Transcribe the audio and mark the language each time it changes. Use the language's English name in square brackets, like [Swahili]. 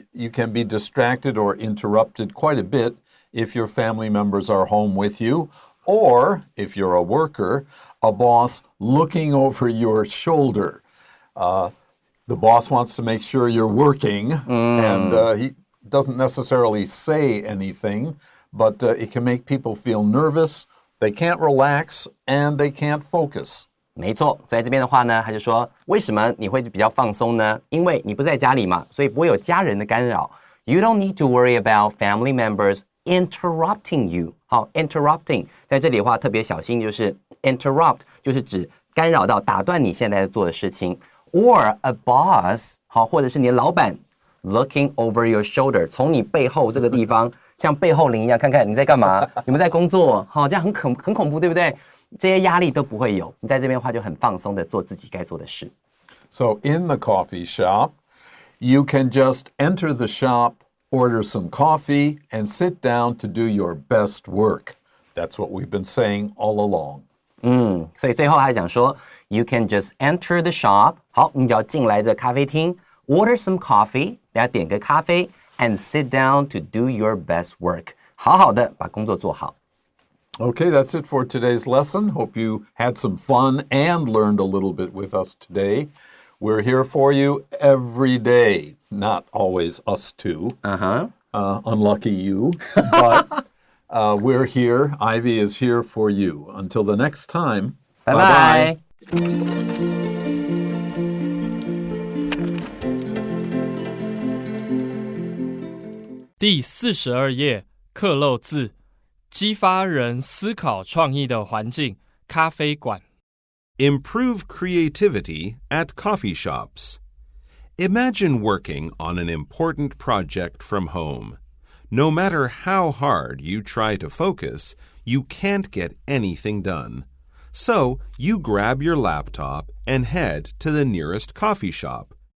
[English] You can be distracted or interrupted quite a bit if your family members are home with you, or if you're a worker, a boss looking over your shoulder. The boss wants to make sure you're working, and he doesn't necessarily say anything, but it can make people feel nervous, they can't relax, and they can't focus. [Chinese] 没错，在这边的话呢，他就说，为什么你会比较放松呢？因为你不在家里嘛，所以不会有家人的干扰。 [English] You don't need to worry about family members interrupting you. [Chinese] 好 ，interrupting 在这里的话特别小心，就是 interrupt 就是指干扰到、打断你现在在做的事情。 [English] Or a boss [Chinese] 好，或者是你的老板 [English] looking over your shoulder [Chinese] 从你背后这个地方像背后灵一样看看你在干嘛，你们在工作，好，这样很恐怖，对不对？这些压力都不会有，你在这边的话就很放松的做自己该做的事。 [English] So in the coffee shop, you can just enter the shop, order some coffee, and sit down to do your best work. That's what we've been saying all along. [Chinese] 所以最后还讲说 ， [English] You can just enter the shop， [Chinese] 好，你只要进来这咖啡厅 ， [English] order some coffee， [Chinese] 大家点个咖啡 ， [English] and sit down to do your best work， [Chinese] 好好的把工作做好。 [English] Okay, that's it for today's lesson. Hope you had some fun and learned a little bit with us today. We're here for you every day. Not always us two. Unlucky you. But we're here. Ivy is here for you. Until the next time. Bye-bye. [Chinese] 第42页，克漏字，激发人思考创意的环境，咖啡馆。 [English] Improve creativity at coffee shops. Imagine working on an important project from home. No matter how hard you try to focus, you can't get anything done. So you grab your laptop and head to the nearest coffee shop.